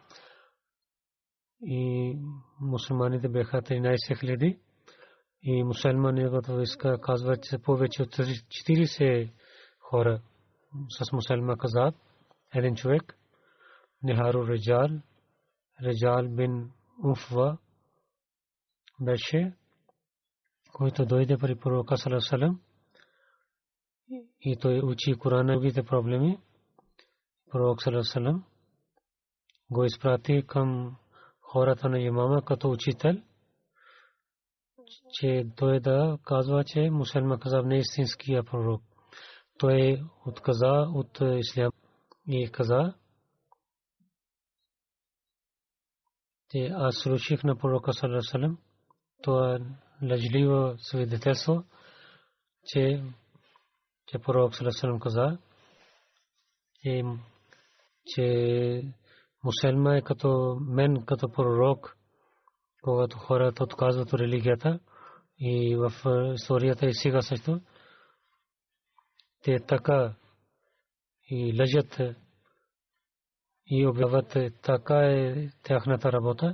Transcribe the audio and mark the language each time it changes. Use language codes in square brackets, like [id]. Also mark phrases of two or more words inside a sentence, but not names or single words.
[bg] И мусулманите бяха 13 000 и мусулманите войска казват, че повече от 40 хора с мусулман казаб. Един човек, Нихару Реджал бин Уфва беше, който дойде при пророка [ar] صلى الله عليه وسلم [bg] и той учи Курановите проблеми. Пророк [ar] صلى الله عليه وسلم [bg] го изпрати към хората на имама като учител, че той да казва, че мусулман казаб не е истинския пророк. Той отказа от ислям и каза, че аз слушах на пророка [ar] صلى الله عليه وسلم [bg] това лъжливо свидетелство, че пророк [ar] صلى الله عليه وسلم [bg] каза, че мусулман е като мен, като пророк, когато хората отказват религията и в историята и сега също те така и лъжат и обявяват, така е тяхната работа.